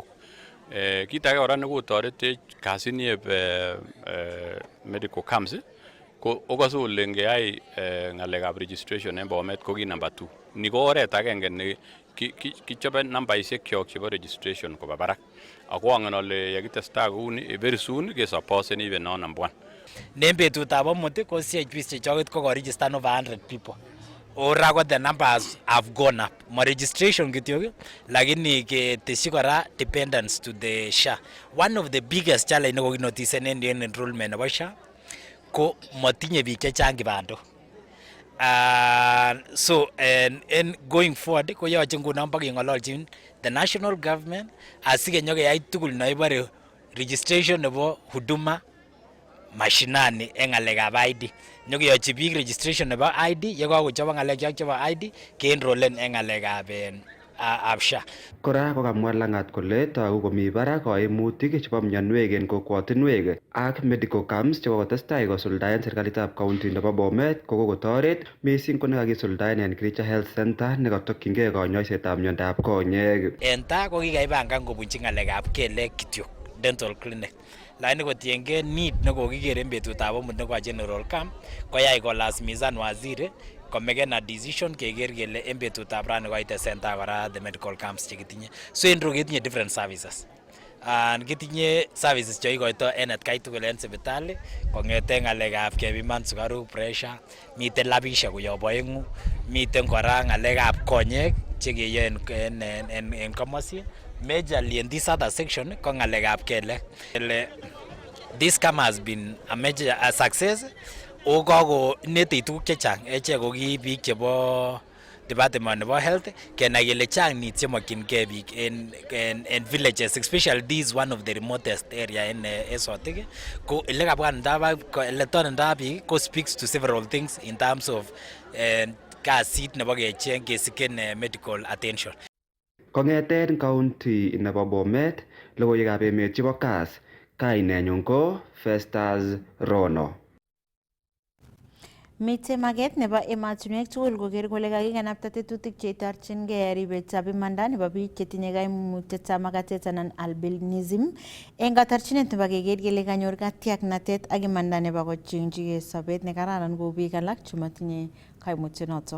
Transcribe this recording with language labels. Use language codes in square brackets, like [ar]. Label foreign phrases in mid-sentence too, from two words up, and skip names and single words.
[kln] Kit age kora nekotoretech kasinieb [en] medical camps [kln] ko okase ole ngeyai ng'alekab registration en Bomet ko ki number 2. Ni ko oret agenge ne kichobe nambaisiek kyok chebo registration koba barak. Ako angen ole yakitestai kouni [en] very soon [kln] kesaposen [en] even on number 1. [kln] Ne betutab amut ko CHPs chechoket ko [en] register over 100 people. [kln] Ora ko [en] the numbers have gone up. [kln] Ma registration kityok lakini keteshi kora [en] dependence to the SHA. One of the biggest challenge [kln] ne kokinotice en enrollment nebo SHA ko matinye biik chechang kibandok. [en] So and going forward [kln] ko yoche ngunon bakeng'ololchin [en] the national government [kln] asikenyokeai tugul noibore registration nebo huduma mashinani en ng'alekab ID. Nyokeyochi biik registration nebo ID yekakochobok ng'alek chebo ID ke-enrollen en ng'alekab SHA. Kora kokamwa Langat kole togu komi barak kaimutik chebo mionwek en kokwotinwek ak [en] medical camps [kln] chekokotestai kosuldaen serikalitab county nebo Bomet kokotoret missing ko nekakisuldaen en Kiricha Health Center nekatokyingei konyoisetab miondab konyek. En taa ko kikaipangan kobunchi ng'alekab kelek kityok [en] dental clinic. [kln] Lakini kotiengei need nekokiker en betutab amut nebo [en] general camp [kln] koyai kolasimisan waziri komeken [en] a decision [kln] keker kele en betutab rani koite center kora [en] the medical camps [kln] chekitinye. So en ketinye [en] different services. [kln] Kitinye services cheikoito en atkai tugul en sipitali kong'eten ng'alekab kepiman sukaruk, pressure, miten labisiek koyob oeng'u, miten kora ng'alekab konyek chekeyoe en komosi. [en] Majorly in this other section [kln] ko ng'alekab kelek. [en] This camp has been a major success. [kln] O kakonetech tuguk chechang echek ko ki biik chebo department nebo health kenai kele chang needs chemokyingei biik en villages, [en] especially this one of the remotest area [kln] en Sotik ko ele tonondoi biik ko [en] speaks to several things in terms of [kln] kasit nebo kecheng kesiken [en] medical attention. [kln] Kong'eten county nebo Bomet logoiwekab emet chebo KAS kainenyun ko Festus Rono. Mite maget nebo ematunwek tugul koker kole kakikanapta tetutik cheitorchingei ribetab imanda nebo biik chetinye kaimutietab makatet anan albinism eng katorchinet nebo keker kele kanyor katiaknatet ak imanda nebo kochengchigei sobet nekararan kou biik alak chemotinye kaimutionotok.